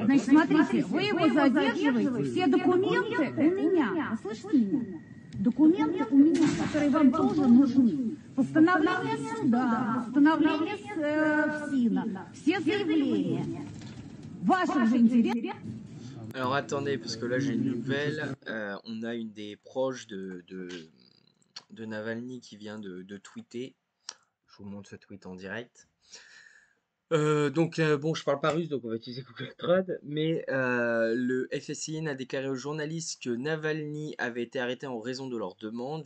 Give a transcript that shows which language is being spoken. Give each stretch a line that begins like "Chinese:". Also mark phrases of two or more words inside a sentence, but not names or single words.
Russian: Значит, смотрите, вы его задерживаете, все документы у меня. Вы слышите меня? Документы у меня, которые вам тоже нужны. Постановление суда, постановление ФСИНа, все заявления. Ваших же интересов.
French: Alors attendez, parce que là j'ai une nouvelle. On a une des proches de Navalny qui vient de tweeter. Je vous montre ce tweet en direct. Bon, je parle pas russe, donc on va utiliser Google Trad, mais le FSIN a déclaré aux journalistes que Navalny avait été arrêté en raison de leur demande.